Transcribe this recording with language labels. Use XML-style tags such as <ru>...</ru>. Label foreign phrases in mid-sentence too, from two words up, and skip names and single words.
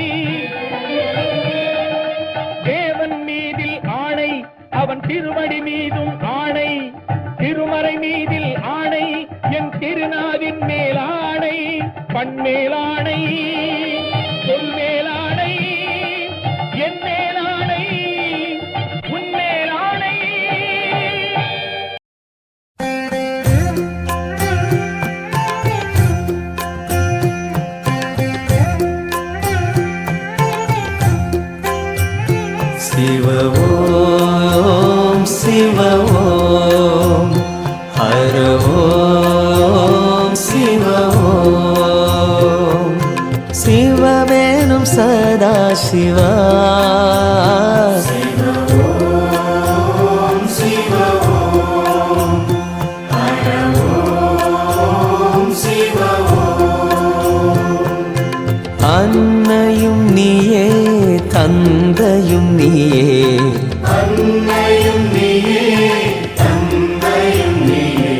<ta>தேவன் மீதில் ஆணை, அவன் திருவடி மீதும் ஆணை. திருமறை மீதில் ஆணை, என் திருநாவின் மேலாணை. பண்மேலாணை, சொல்மேலாணை, என் மேலாணை, உன்மேலாணை.</ta> <sa>शिव ओम शिव ओम हर ओम शिव ओम शिववेणुं सदा शिवा</sa> <ta>அன்னையும் நீயே தந்தையும் நீயே, அன்னையும் நீயே தந்தையும் நீயே.</ta>